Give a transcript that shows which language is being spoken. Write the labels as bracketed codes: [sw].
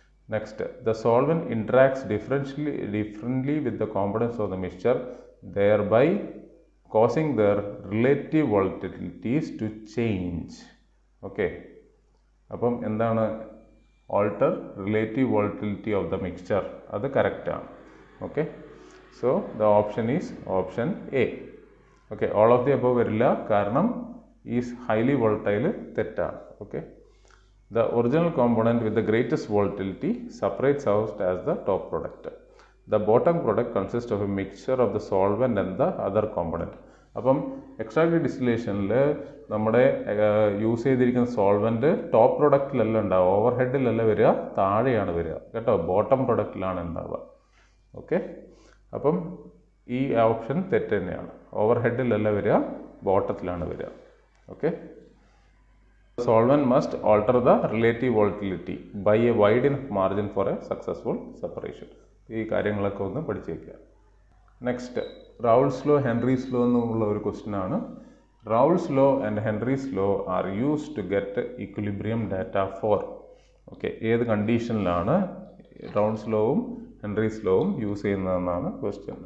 [en] Next, the solvent interacts differently with the components of the mixture thereby causing their relative volatilities to change. Okay, [ml] അപ്പം എന്താണ്? [en] alter relative volatility of the mixture. അത് correct ആണ്. Okay, so the option is option A. Okay, all of the above വരില്ല, കാരണം is highly volatile തെറ്റാണ്. Okay, the original component with the greatest volatility separates out as the top product. The bottom product consists of a mixture of the solvent and the other component. [ml] അപ്പം extractive ഡിസ്റ്റിലേഷനിൽ നമ്മുടെ use ചെയ്തിരിക്കുന്ന solvent top പ്രൊഡക്റ്റിലല്ല ഉണ്ടാവുക, over ഹെഡിലല്ല വരിക, താഴെയാണ് വരിക കേട്ടോ, bottom പ്രൊഡക്റ്റിലാണ് ഉണ്ടാവുക. Okay, അപ്പം ഈ ഓപ്ഷൻ തെറ്റ് തന്നെയാണ്. ഓവർ ഹെഡിലല്ല വരിക, ബോട്ടത്തിലാണ് വരിക. [en] Okay, solvent must alter the relative volatility by a wide enough margin for a successful separation. [ml] ഈ കാര്യങ്ങളൊക്കെ ഒന്ന് പഠിച്ചു വയ്ക്കുക. നെക്സ്റ്റ്, റൗൾസ് ലോ ഹെൻറീസ് ലോ എന്നുള്ള ഒരു ക്വസ്റ്റ്യൻ ആണ്. [en] Raoult's law and Henry's law are used to get equilibrium data for. [ml] Okay, ഏത് കണ്ടീഷനിലാണ് റൗൾസ് ലോവും Henry's ലോവും use ചെയ്യുന്നതെന്നാണ് question.